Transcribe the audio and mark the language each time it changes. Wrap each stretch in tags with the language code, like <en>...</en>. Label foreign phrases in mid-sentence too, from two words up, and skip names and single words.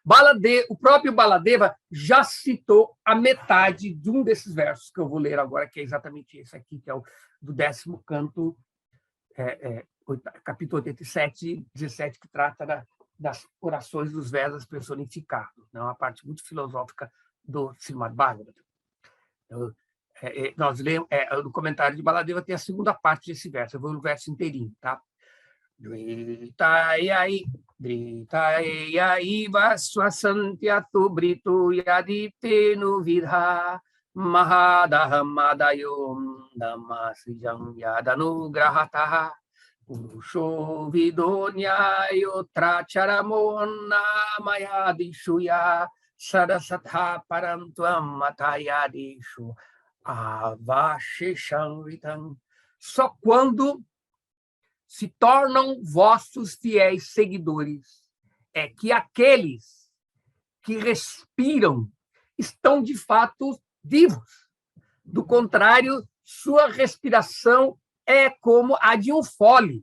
<pt>O próprio Baladeva já citou a metade de um desses versos que eu vou ler agora, que é exatamente esse aqui, que é o do 10º canto, capítulo 87, 17, que trata das orações dos Vedas personificados. É uma parte muito filosófica do Srimad Bhagavatam. Nós lemos, no comentário de Baladeva tem a segunda parte desse verso, eu vou no verso inteirinho, tá?</pt> <sa>दृतयै वस्वसन्त्यतु ब्रितो यदितेनु विध महदहमदयोम् दमसिजम् यदनुग्रहतह पुरुषो विदोन्ययो त्रचरमोन मयदिशुय सदसत परन्तुअम् मतयदिशु अवशेषमृतम्.</sa> <pt>Só quando se tornam vossos fiéis seguidores é que aqueles que respiram estão de fato vivos. Do contrário, sua respiração é como a de um fole.</pt>